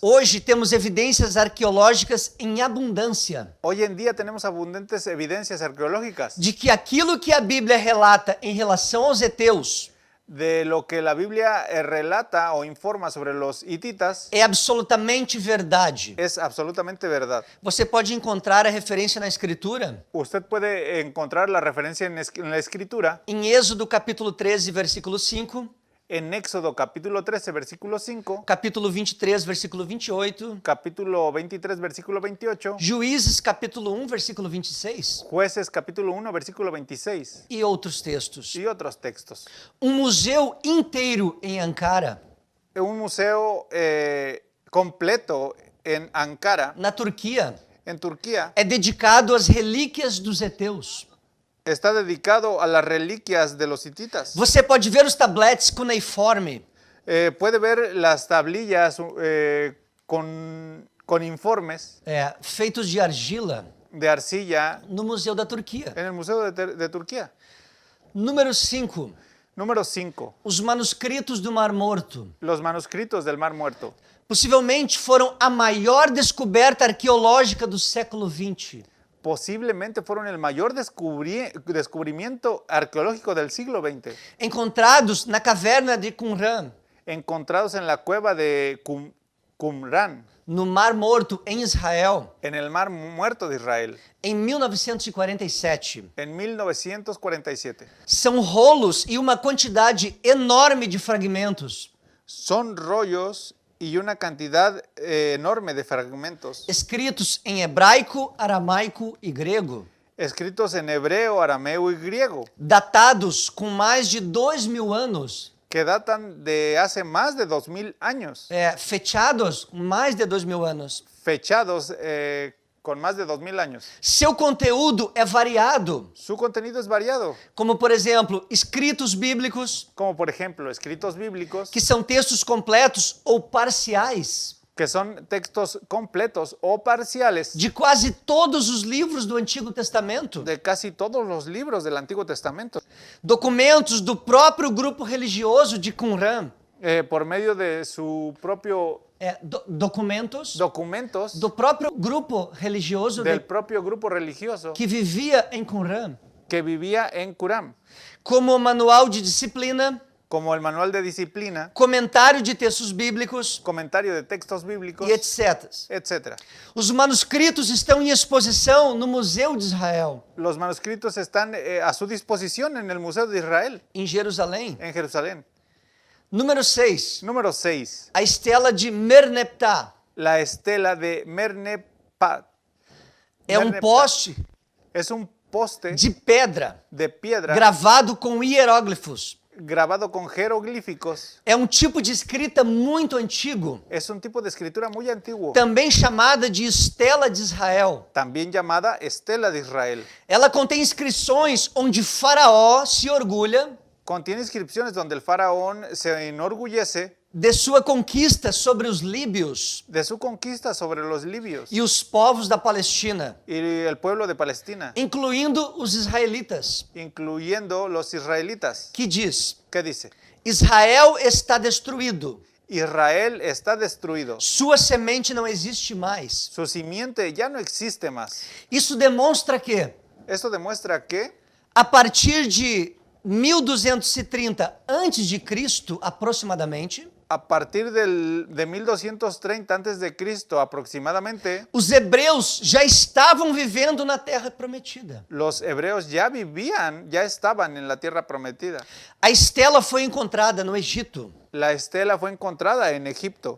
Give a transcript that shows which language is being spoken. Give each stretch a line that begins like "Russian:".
Portuguese: Hoje temos evidências arqueológicas em abundância
Spanish: Hoy en día tenemos abundantes evidencias arqueológicas
Portuguese: de que aquilo que a Bíblia relata em relação aos heteus
Spanish: de lo que la Biblia relata o informa sobre los hititas.
Portuguese: é absolutamente verdade.
Spanish: Es absolutamente verdad.
Portuguese: Você pode encontrar a referência na Escritura
Spanish: Usted puede encontrar la referencia en la Escritura
Portuguese: em Êxodo capítulo 13, versículo 5,
Spanish: en Éxodo capítulo 13, versículo 5,
Portuguese: capítulo 23, versículo 28,
Spanish: capítulo 23, versículo 28,
Portuguese: Juízes capítulo 1, versículo 26
Spanish: Jueces capítulo 1, versículo 26
Portuguese: e outros textos.
Spanish: y otros textos.
Portuguese: Um museu inteiro em Ankara,
Spanish: Un museo completo en Ankara,
Portuguese: na Turquia,
Spanish: en Turquía,
Portuguese: é dedicado às relíquias dos heteus.
Spanish: está dedicado a las reliquias de los hititas.
Portuguese: Você pode ver os tabletes cuneiforme,
Spanish: Puede ver las tablillas con informes
Portuguese: feitos de argila,
Spanish: de arcilla
Portuguese: no Museu da Turquia.
Spanish: en el Museo de Turquía.
Portuguese: Número 5.
Spanish: Número 5.
Portuguese: Os manuscritos do Mar Morto.
Spanish: Los manuscritos del Mar Muerto.
Portuguese: Possivelmente foram a maior descoberta arqueológica do século XX.
Spanish: Posiblemente fueron el mayor descubrimiento arqueológico del siglo XX.
Portuguese: Encontrados na caverna de Qumran,
Spanish: Encontrados en la cueva de Qumran,
Portuguese: no Mar Morto, em Israel,
Spanish: en el Mar Muerto de Israel,
Portuguese: em 1947.
Spanish: en 1947.
Portuguese: São rolos e uma quantidade enorme de fragmentos,
Spanish: Son rollos y una cantidad enorme de fragmentos,
Portuguese: escritos em hebraico, aramaico e grego,
Spanish: escritos en hebreo, arameo y griego,
Portuguese: datados com mais de 2.000 anos,
Spanish: que datan de hace más de 2000 años,
Portuguese: fechados mais de 2.000 anos.
Spanish: fechados con más de 2000 años.
Portuguese: Seu conteúdo é variado,
Spanish: Su contenido es variado,
Portuguese: como por exemplo, escritos bíblicos,
Spanish: como por ejemplo escritos bíblicos,
Portuguese: que são textos completos ou parciais
Spanish: que son textos completos o parciales
Portuguese: de quase todos os livros do Antigo Testamento,
Spanish: de casi todos los libros del Antiguo Testamento,
Portuguese: documentos do próprio grupo religioso de Qumran,
Spanish: por medio de su propio
Portuguese: documentos
Spanish: documentos
Portuguese: do próprio grupo religioso
Spanish: del propio grupo religioso
Portuguese: que vivia em Qumran,
Spanish: que vivía en Qumran,
Portuguese: como manual de disciplina,
Spanish: como el manual de disciplina,
Portuguese: comentário de textos bíblicos
Spanish: comentario de textos bíblicos,
Portuguese: e etc.
Spanish: etc.
Portuguese: Os manuscritos estão em exposição no Museu de Israel,
Spanish: Los manuscritos están a su disposición en el Museo de Israel,
Portuguese: em Jerusalém.
Spanish: en Jerusalén.
Portuguese: Número 6.
Spanish: Número 6.
Portuguese: A estela de Merneptah.
Spanish: La estela de Merneptah.
Portuguese: É um
Spanish: Merneptah.
Portuguese: poste
Spanish: Es un poste
Portuguese: de pedra
Spanish: de piedra
Portuguese: gravado com hieróglifos.
Spanish: grabado con jeroglíficos.
Portuguese: É um tipo de escrita muito antigo,
Spanish: Es un tipo de escritura muy antiguo,
Portuguese: também chamada de estela de Israel.
Spanish: también llamada Estela de Israel.
Portuguese: Ela contém inscrições onde Faraó se orgulha
Spanish: Contiene inscripciones donde el faraón se enorgullece
Portuguese: de sua conquista sobre os líbios
Spanish: de su conquista sobre los libios
Portuguese: e os povos da Palestina,
Spanish: y el pueblo de Palestina,
Portuguese: incluindo os israelitas,
Spanish: incluyendo los israelitas.
Portuguese: que diz:
Spanish: ¿Qué dice?
Portuguese: Israel está destruído,
Spanish: Israel está destruido.
Portuguese: sua semente não existe mais.
Spanish: Su simiente ya no existe más.
Portuguese: Isso demonstra que,
Spanish: Esto demuestra que
Portuguese: a partir de 1230 a.C., aproximadamente,
Spanish: a partir de 1230 a.C. aproximadamente,
Portuguese: os hebreus já estavam vivendo na terra prometida.
Spanish: los hebreos ya estaban en la tierra prometida.
Portuguese: A estela foi encontrada no Egito,
Spanish: La estela fue encontrada en Egipto,